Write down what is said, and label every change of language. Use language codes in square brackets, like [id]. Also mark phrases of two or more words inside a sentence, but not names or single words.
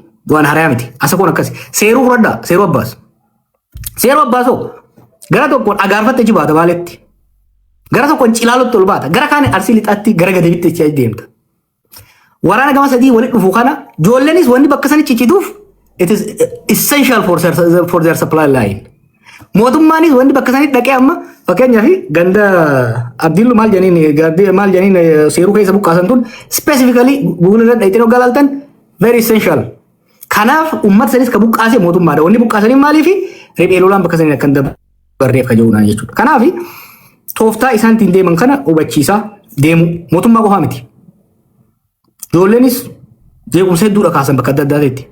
[om] Waan harayaa miti. Asa kun akkasi. Seeruu fudhadhaa. Seeruu abbaas. Seeruu abbaasoo gara tokkoon agaarfatte achi baata Baaleetti. Gara tokkoon cilaalutti ol baata. Gara kaan arsii lixaatti gara gadeebitti achi deemta. Waraana gama sadii walitti dhufu kana ijoolleenis wanni bakka sanitti ciccituuf [en] it is essential for their supply line. [om] Mootummaanis wanni bakka sanitti dhaqee amma fakkeenyaaf ganda Abdiillu maal janiin seeruu keessa buqqaasan tun specifically Google irra dhayitee hoggaa laaltan [en] very essential. [om] Kanaaf uummata sanis ka buqqaase mootummaadha. Wanni buqqaasanii maaliif riphee lolaan bakka sanii akka dabarreef kajaa'uudhaan jechuudha. Kanaaf tooftaa isaan ittiin deeman kana hubachiisaa deemu mootummaa qofaa miti. Ijoolleenis jeequmsa hedduudha kaasan bakka adda addaatti.